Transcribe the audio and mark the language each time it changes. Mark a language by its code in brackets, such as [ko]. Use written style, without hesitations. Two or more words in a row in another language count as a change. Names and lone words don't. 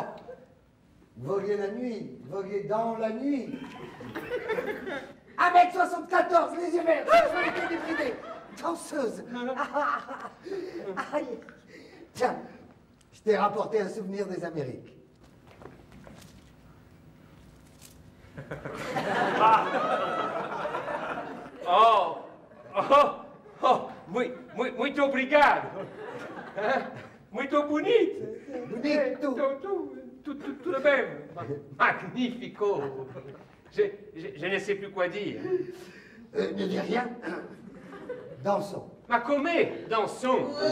[fr] Voguer la nuit, voguer dans la nuit. 1m74, les yeux verts, sexualité débridée, danseuse. Aïe. Tiens, je t'ai rapporté un souvenir des Amériques. [pt] Oh, oh, oh, muito obrigado. Hein? Muito bonito. Bonito. Tout bem. Magnifico. [fr] Je ne sais plus quoi dire. Ne dis rien. Dansons. [it] Ma come? Dansons.